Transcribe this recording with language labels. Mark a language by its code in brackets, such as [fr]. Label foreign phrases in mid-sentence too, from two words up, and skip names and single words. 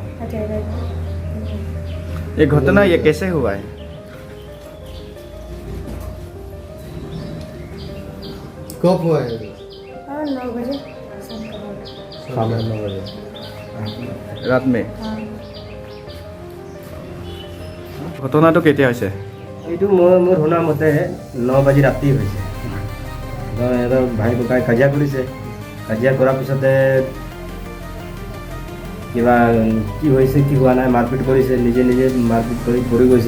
[hi] अजय राजभर। ये घटना ये कैसे हुआ है? कब हुआ है? और 9 बजे शाम का वक्त। शाम 9 बजे रात में? हाँ, [as] ঘটনাটো কেতিয়া হৈছে? এইটো মোৰ শুনা মতে 9 বাজি ৰাতি হৈছে। এটা ভাই ককাই কাজিয়া কৰিছে, কাজিয়া কৰাৰ পিছতে কিবা কি হৈছে কি হোৱা নাই, মাৰপিট কৰিছে, নিজে নিজে মাৰপিট কৰি পৰি গৈছে।